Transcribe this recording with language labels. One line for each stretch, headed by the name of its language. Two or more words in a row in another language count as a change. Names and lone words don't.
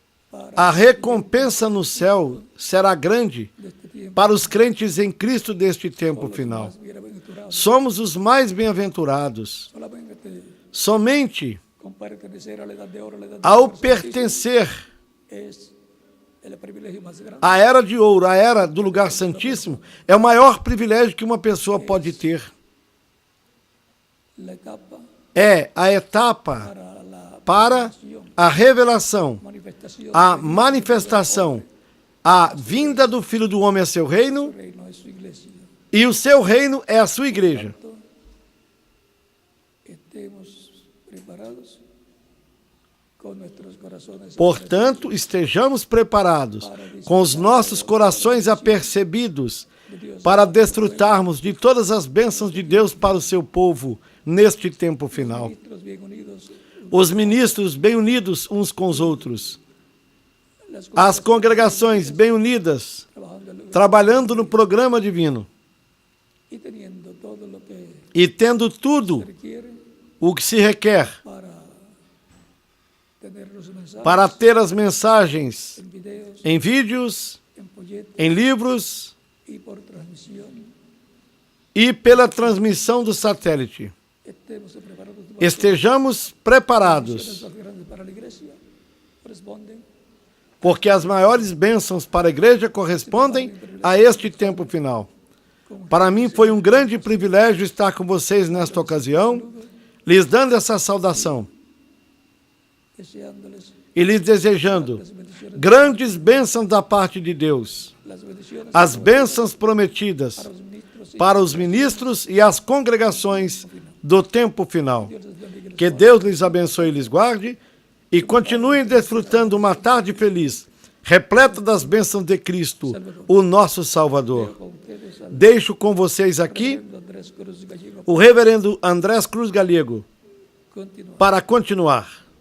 Portuguese: A recompensa no céu será grande
Spanish: deste tiempo.
Portuguese: para os crentes em Cristo deste tempo final.
Spanish: Más bienaventurados.
Portuguese: Somos os mais bem-aventurados.
Spanish: Solamente
Portuguese: Somente
Spanish: con pertenecer a la edad de oro, a la edad de
Portuguese: ao
Spanish: oro,
Portuguese: pertencer
Spanish: es el privilegio más grande.
Portuguese: à era de ouro, à era do lugar santíssimo, é o maior privilégio que uma pessoa pode ter.
Spanish: La etapa
Portuguese: É a etapa para a revelação,
Spanish: manifestación
Portuguese: a manifestação, a vinda do Filho do Homem a seu reino,
Spanish: del reino de su iglesia.
Portuguese: e o seu reino é a sua igreja.
Spanish: Estemos preparados con nuestros corazones.
Portuguese: Portanto, estejamos preparados, com os nossos corações apercebidos, para desfrutarmos de todas as bênçãos de Deus para o seu povo neste tempo final.
Spanish: Ministros bien unidos,
Portuguese: Os ministros bem unidos uns com os outros, as congregações bem unidas, trabalhando no programa divino
Spanish: y teniendo todo lo que
Portuguese: e tendo tudo
Spanish: requiere
Portuguese: o que se requer
Spanish: para tener los mensajes
Portuguese: para ter as mensagens
Spanish: en videos,
Portuguese: em vídeos,
Spanish: en folletos
Portuguese: em livros
Spanish: y por transmisión.
Portuguese: e pela transmissão do satélite.
Spanish: Estemos preparados
Portuguese: Estejamos preparados,
Spanish: más grandes para la iglesia corresponden
Portuguese: porque as maiores bênçãos para a igreja correspondem a este tempo final. Para mim foi um grande privilégio estar com vocês nesta ocasião, lhes dando essa saudação
Spanish: deseándoles
Portuguese: e lhes desejando grandes bênçãos da parte de Deus,
Spanish: las bendiciones
Portuguese: as bênçãos prometidas
Spanish: para los ministros y
Portuguese: para os ministros e as congregações do tempo final.
Spanish: Dios les bendiga.
Portuguese: Que Deus lhes abençoe e lhes guarde e continuem desfrutando uma tarde feliz, repleta das bênçãos de Cristo, o nosso Salvador.
Spanish: Con ustedes al
Portuguese: Deixo com vocês aqui reverendo Andrés Cruz Gallego o reverendo Andrés Cruz Galego
Spanish: continuar.
Portuguese: para continuar.